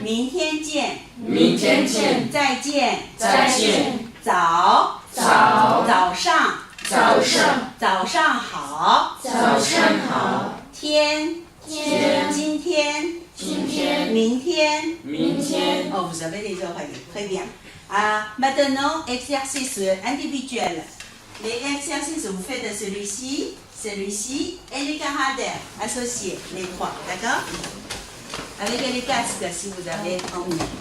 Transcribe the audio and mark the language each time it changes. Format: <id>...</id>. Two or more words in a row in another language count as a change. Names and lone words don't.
<zh>明天见。明天见。再见。再见。早上。早上好。早上好。天。今天。明天。</zh> <fr>Oh, vous avez les oreilles. Très bien. Maintenant, exercice individuel. Les exercices, vous faites celui-ci et les caractères associés, les trois. D'accord? Avec les casques, si vous avez envie.</fr>